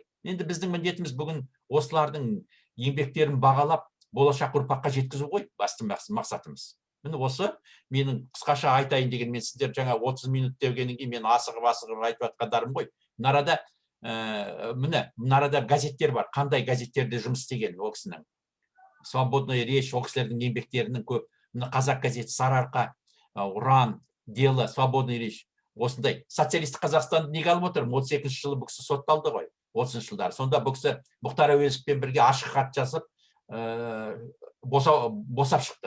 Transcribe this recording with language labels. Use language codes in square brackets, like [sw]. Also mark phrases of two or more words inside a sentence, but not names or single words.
[kk] Енді біздің міндетіміз бүгін осылардың еңбектерін бағалап, болашақ ұрпаққа жеткізу ғой, басты мақсатымыз. Міне осы менің қысқаша айтайын деген, мен сіздер жаңа 30 минут дегеннен кейін мен асығып айтып жатқандарым ғой. Мынарада газеттер бар. Қандай газеттерде жұмыс істеген ол кісінің. Свободная речь, ол кісілердің еңбектерінің көп. Қазақ газеті, Сарыарқа, Уран, Дело, Свободная речь. Осындай социалистік Қазақстанды неге алып отыр? 32-ші жылы бұл кісі сотталды ғой, 30-ші жылдары. Сонда бұл кісі Мұхтар Әуезовпен бірге ашық хат жазып, босап шықты.